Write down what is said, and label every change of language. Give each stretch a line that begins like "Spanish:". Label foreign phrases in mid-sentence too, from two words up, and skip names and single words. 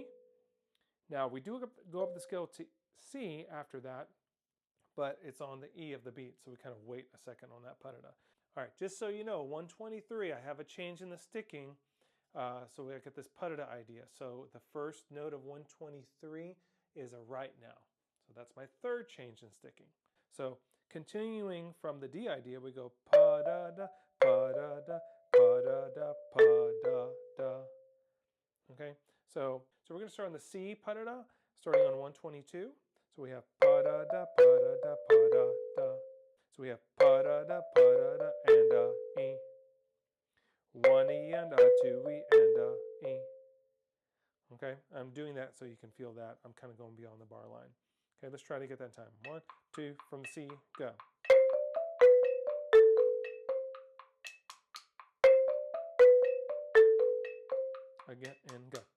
English: Now, we do go up the scale to C after that, but it's on the E of the beat, so we kind of wait a second on that Puh Duh Duh. All right, just so you know, 123, I have a change in the sticking, so we get this Puh Duh Duh idea. So the first note of 123 is a right now. So that's my third change in sticking. So continuing from the D idea, we go Puh Duh Duh, Puh Duh Duh, Puh Duh Duh, Puh Duh Duh. Okay, so we're going to start on the C Puh Duh Duh, starting on 122. So we have Puh Duh Duh, Puh Duh Duh, Puh Duh Duh. So we have Puh Duh Duh, Puh Duh Duh, and a E. 1 E and a 2 E and a E. Okay, I'm doing that so you can feel that. I'm kind of going beyond the bar line. Okay, let's try to get that time. 1, 2, from C, go. Again, and go.